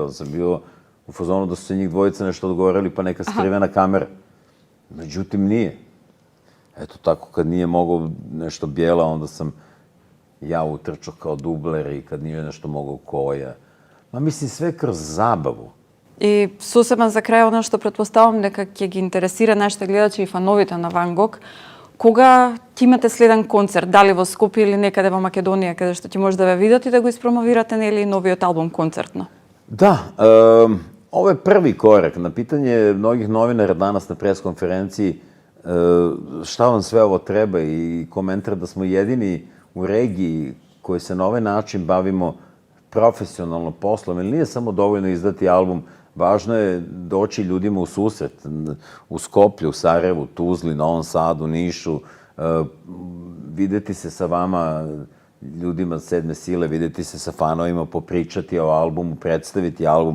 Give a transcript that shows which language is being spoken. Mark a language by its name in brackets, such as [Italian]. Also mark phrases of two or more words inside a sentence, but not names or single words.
[Serbian] On sam bio u fazonu da su se njih dvojica nešto odgovorili, pa neka skrivena kamera. Međutim, nije. Eto tako, kad nije mogao nešto Bijela, onda sam ja utrčao kao dubler i kad nije nešto mogao Koja. Mislim, sve kroz zabavu. [Macedonian] И сосема за крај, оно што претпоставам дека ќе ги интересира нашите гледачи и фановите на Ван Гог, кога ќе имате следен концерт, дали во Скопје или некаде во Македонија, каде што ќе може да ве видат и да го испромовирате, нели, новиот албум концертно? [Serbian] Da, ovo je prvi korak. Na pitanje mnogih novinara danas na preskonferenciji šta vam sve ovo treba i komentar da smo jedini u regiji koji se na ovaj način bavimo profesionalno poslom, jer nije samo dovoljno izdati album, važno je doći ljudima u susret, u Skoplju, u Sarajevu, Tuzli, Novom Sadu, Nišu, videti se sa vama, ljudima Sedme sile, videti se sa fanovima, popričati o albumu, predstaviti album.